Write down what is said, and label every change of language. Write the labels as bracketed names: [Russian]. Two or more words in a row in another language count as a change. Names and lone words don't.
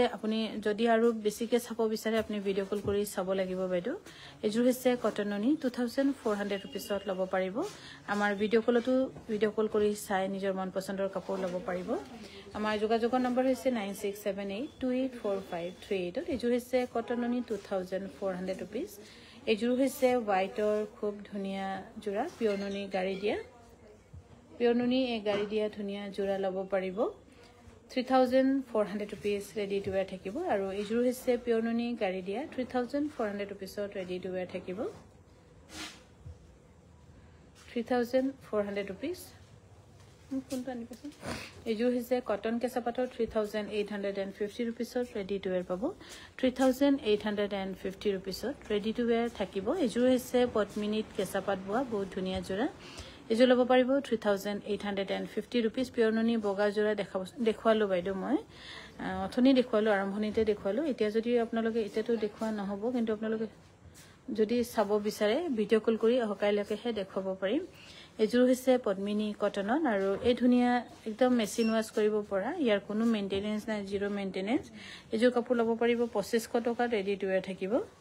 [Assamese] আপুনি যদি আৰু বেছিকে চাব বিচাৰে আপুনি [English] video call [Assamese] কৰি চাব লাগিব বাইদেউ এইযোৰ হৈছে কটননি 2400 rupeesত ল'ব পাৰিব আমাৰ [English] video call [Assamese] কৰি চাই নিজৰ মন পছন্দৰ কাপোৰ ল'ব পাৰিব আমাৰ যোগাযোগৰ নম্বৰ হৈছে 9678284538 এইযোৰ হৈছে কটননি 2400 rupees এইযোৰ হৈছে হোৱাইটৰ খুব ধুনীয়া জোৰা পিয়ৰনুনি গাড়ী দিয়া ধুনীয়া জোৰা ল'ব পাৰিব 3400 rupees [English] ready to wear [Assamese] থাকিব আৰু এইযোৰ হৈছে পিয়ৰনুনি গাড়ী দিয়া 3400 rupeesত [English] ready to wear [Assamese] থাকিব 3400 rupees কোনটো আনি পাছে এইযোৰ হৈছে কটন কেঁচাপাতৰ 3850 rupeesত [English] ready to wear [Assamese] পাব 3850 rupeesত [English] ready to wear [Assamese] থাকিব এইযোৰ হৈছে পদ্মিনীত কেঁচাপাত বোৱা বহুত ধুনীয়া জোৰা এইযোৰ ল'ব পাৰিব 3850 rupees পিয়ৰনুনি বগা জোৰা দেখুৱালো বাইদেউ মই অথনি দেখুৱালো আৰম্ভণিতে দেখুৱালো এতিয়া যদি আপোনালোকে এতিয়াতো দেখুৱা নহব কিন্তু আপোনালোকে যদি চাব বিচাৰে [English] video call [Assamese] কৰি অহকাইলৈকেহে দেখুৱাব পাৰিম এইযোৰ হৈছে পদ্মিনী কটনত আৰু এই ধুনীয়া একদম [English] machine wash [Assamese] কৰিব পৰা ইয়াৰ কোনো মেইনটেনেন্স নাই [English] zero maintenance [Assamese] এইযোৰ কাপোৰ ল'ব পাৰিব 2500 টকাত [English] ready to wear [Assamese] থাকিব